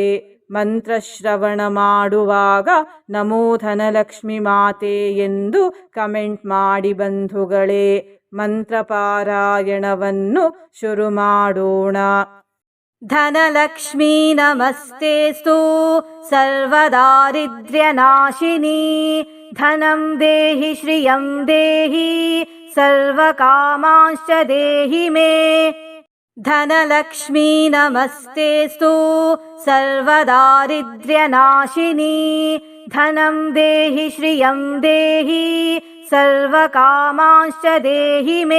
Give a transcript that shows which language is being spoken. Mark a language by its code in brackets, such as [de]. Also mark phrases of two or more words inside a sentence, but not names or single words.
[kn] ಮಂತ್ರಶ್ರವಣ ಮಾಡುವಾಗ [sa] ನಮೋ ಧನಲಕ್ಷ್ಮಿ ಮಾತೆ [kn] ಎಂದು ಕಮೆಂಟ್ ಮಾಡಿ ಬಂಧುಗಳೇ. ಮಂತ್ರ ಪಾರಾಯಣವನ್ನು ಶುರು ಮಾಡೋಣ. [sa] ಧನಲಕ್ಷ್ಮೀ ನಮಸ್ತೇಸ್ತು ಸರ್ವದಾರಿದ್ರ್ಯನಾಶಿನಿ, ಧನಂ ದೇಹಿ ಶ್ರಿಯಂ ದೇಹಿ ಸರ್ವಕಾಮಾಂಶ್ಚ ದೇಹಿ ಮೇ. ಧನಲಕ್ಷ್ಮೀ ನಮಸ್ತೇಸ್ತು ಸರ್ವದಾರಿದ್ರ್ಯನಾಶಿನಿ, ಧನಂ ದೇಹಿ ಶ್ರಿಯಂ ದೇಹಿ ಸರ್ವಕಾಮಾಂಶ್ಚ ದೇಹಿ ಮೇ.